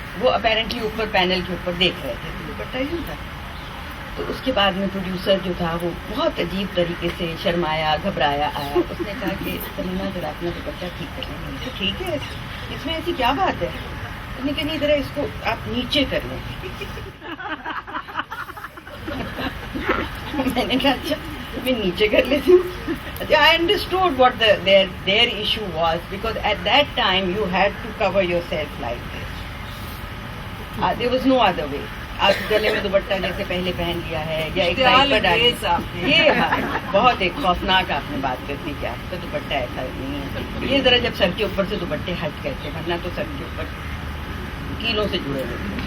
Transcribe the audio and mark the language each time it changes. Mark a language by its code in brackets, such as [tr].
[ur] وہ اپیرنٹلی اوپر پینل کے اوپر دیکھ رہے تھے، دوپٹہ یوں تھا. تو اس کے بعد میں پروڈیوسر جو تھا وہ بہت عجیب طریقے سے شرمایا، گھبرایا آیا. اس نے کہا کہ سلیمہ ذرا اپنا دوپٹہ ٹھیک کر لیں. تو ٹھیک ہے، اس میں ایسی کیا بات ہے؟ اس نے کہا نہیں ذرا اس کو آپ نیچے کر لیں. میں نے کہا اچھا میں نیچے کر لیتی ہوں. [en] I understood what their issue was, because at that time you had to cover yourself like this. There was no other way. [ur] آپ گلے میں دوپٹہ جیسے پہلے پہن لیا ہے یا ایک ٹائپ پر ڈالی، یہ بہت ایک خوفناک آپ نے بات کر دی کہ آپ کا دوپٹہ ایسا نہیں ہے. یہ ذرا جب سر کے اوپر سے دوپٹے ہٹ کرتے، ورنہ تو سر کے اوپر کیلوں سے جڑے ہوئے.